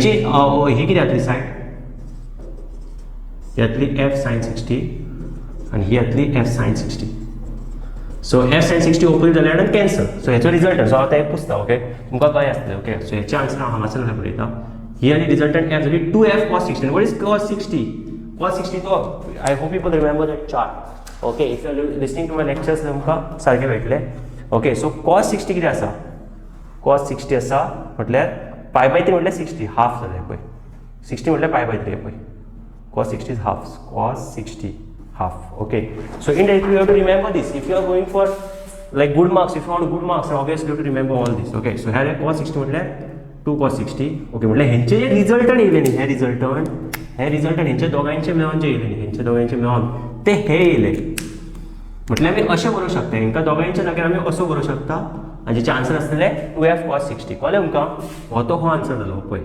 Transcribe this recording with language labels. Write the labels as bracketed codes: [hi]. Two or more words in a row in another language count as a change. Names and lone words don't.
[kok] हेची ही कितें जातली सायड? यातली [en] F sine 60 [kok] आनी ही जातली [en] F sine 60. so F sine 60 opposite [kok] जाल्यार कॅन्सल. सो हेचो रिजल्टंट, सो हांव आतां एक पुसता, ओके, तुमकां कळ्ळें आसतलें. [en] okay, so [kok] हेचे आन्सर हांव हांगासर बरयता. ही आनी [en] resultant F [kok] जाली 2f cos 60. [en] what is cos 60? cos 60 तो I hope people remember that chart. Okay, if you are listening to my lectures [kok] तुमकां सारकें मेळटलें. [en] okay, so cos 60 [kok] कितें आसा? cos 60 आसा म्हटल्यार [en] pi by 3 [kok] म्हटल्यार 60 हाफ जालें पळय. 60 म्हटल्यार [en] pi by 3 [kok] पळय. [en] cos 60 is half. cos 60 half. Okay, so indirectly you have to remember this. If you are going for like good marks, if you want good marks, then obviously you have to remember all this. Okay, so here cos 60 म्हटल्यार 2 cos 60. [kok] ओके, म्हटल्यार हेंचे जे रिजल्टंट येयले न्ही, हे रिजल्टंट हेंचे दोगांयचे मेळोन जे येयले न्ही, हेंचे दोगांयचे मेळोन ते हे येयले. म्हटल्यार आमी अशें बरोवंक शकता, हेंकां दोगांयच्या जाग्यार आमी असो बरोवंक शकता आनी जेचे आन्सर आसतले 2f cos 60. कळ्ळें तुमकां? हो तो हो आन्सर जालो पळय.